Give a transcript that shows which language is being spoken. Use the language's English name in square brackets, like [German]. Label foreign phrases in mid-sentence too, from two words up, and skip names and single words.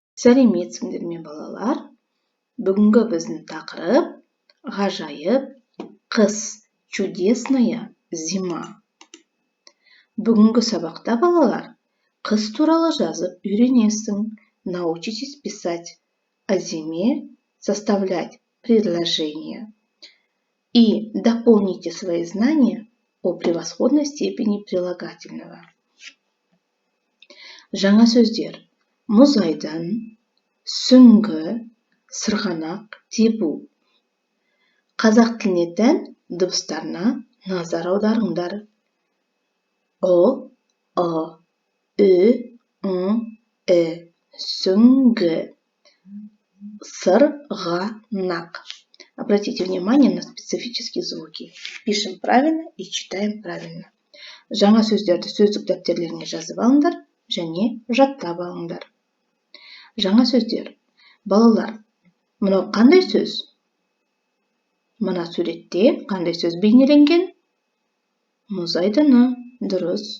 [Kazakh] Сәлеметсіңдер ме балалар? Бүгінгі біздің тақырып ғажайып қыс, [Russian] чудесная зима. [Kazakh] Бүгінгі сабақта балалар қыс туралы жазып үйренесің. [Russian] Научитесь писать о зиме, составлять предложения и дополните свои знания о превосходной степени прилагательного. [Kazakh] Жаңа сөздер: мұз айдын, сүңгі, сырғанақ, тебу. Қазақ тіліне тән дыбыстарына назар аударыңдар. О, ү, сүңгі, сырғанақ. [Russian] Обратите внимание на специфические звуки. Пишем правильно и читаем правильно. [Kazakh] Жаңа сөздерді сөздік дәптерлеріңе жазып алыңдар және жаттап алыңдар. Жаңа сөздер. Балалар, мынау қандай сөз? Мына суретте қандай сөз бейнеленген? Мұз айдыны. Дұрыс.